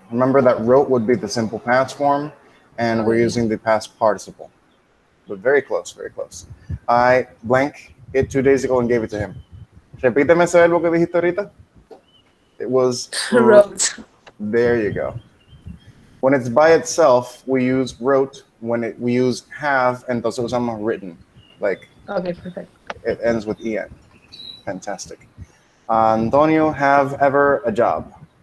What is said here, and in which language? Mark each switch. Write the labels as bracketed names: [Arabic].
[English] Remember that wrote would be the simple past form, and we're using the past participle. But very close, very close. I blank it 2 days ago and gave it to him. [Spanish] Repíteme ese verbo que dijiste ahorita. [English] It was Wrote. There you go. When it's by itself, we use wrote. When we use have, [Spanish] entonces usamos [English] written. Like Okay, perfect. it ends with en. Fantastic. Antonio, have ever a job?